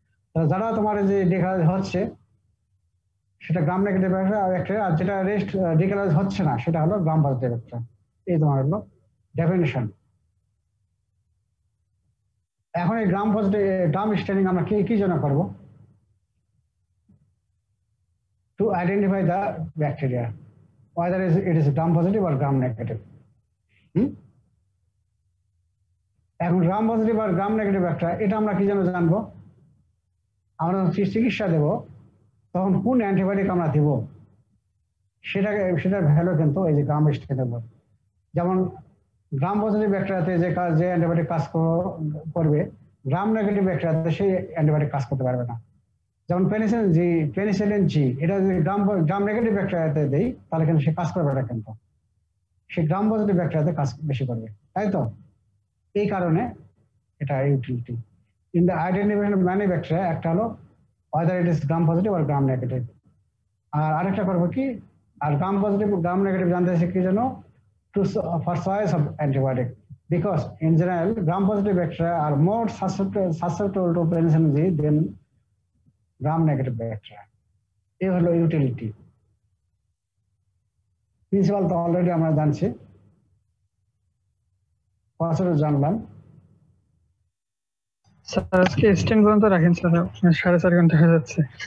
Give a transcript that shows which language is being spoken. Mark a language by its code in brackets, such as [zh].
[bn] তাহলে যারা তোমার যে ডিকালারাইজ হচ্ছে সেটা গ্রাম নেগেটিভ ব্যাকটেরিয়া, আর যেটা রেস্ট ডিকালারাইজ হচ্ছে না সেটা হলো গ্রাম পজিটিভ ব্যাকটেরিয়া। এই তোমার হলো ডেফিনিশন। এখন এই গ্রাম পজিটিভ গ্রাম স্টেনিং আমরা কি জন্য করবো? [en] To identify the bacteria whether it is gram positive or gram negative. [bn] এখন গ্রাম পজিটিভ আর গ্রাম নেগেটিভ ব্যাকটেরিয়া এটা আমরা কি জন্য জানবো? আমরা চিকিৎসা দেব তখন কোন অ্যান্টিবায়োটিক আমরা দিব সেটার ভ্যালু কিন্তু এই যে গ্রাম স্টেনের উপর। যেমন গ্রাম পজিটিভ ব্যাকটেরিয়াতে যে অ্যান্টিবায়োটিক কাজ করবে, গ্রাম নেগেটিভ ব্যাকটেরিয়াতে সেই অ্যান্টিবায়োটিক কাজ করতে পারবে না। যেমন পেনিসিলিন জি, এটা যদি গ্রাম নেগেটিভ ব্যাকটেরিয়াতে দেই তাহলে কিন্তু সে কাজ করবে না, কিন্তু সে গ্রাম পজিটিভ ব্যাকটেরিয়াতে কাজ বেশি করবে, তাই তো? এই কারণে এটা [en] Utility in the identification of many bacteria. [bn] একটা হলো [en] whether it is gram positive or gram negative, [bn] আর আরেকটা করবো কি, আর গ্রাম পজিটিভ গ্রাম নেগেটিভ জানতে কি জন্য, [en] for choice of antibiotic, because in general gram positive bacteria are more susceptible to penicillin G than gram negative bacteria. [bn] এই হলো utility. Principal তো already আমরা জানছি, প্রসেস জানলাম। স্যার আজকে স্টেন পর্যন্ত রাখেন স্যার, 4.5 ঘন্টা হয়ে যাচ্ছে।